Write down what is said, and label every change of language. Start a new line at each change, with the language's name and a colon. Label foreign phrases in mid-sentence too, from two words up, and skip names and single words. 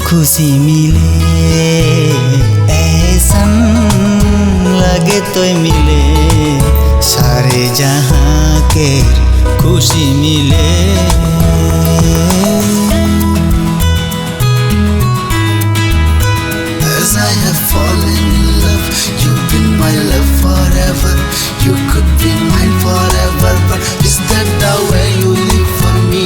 Bhojpuri: खुशी मिले ऐसन लगे तो मिले सारे जहां के खुशी मिले।
English: As I have fallen in love, you've been my love forever. You could be mine forever, but is that the way you live for me?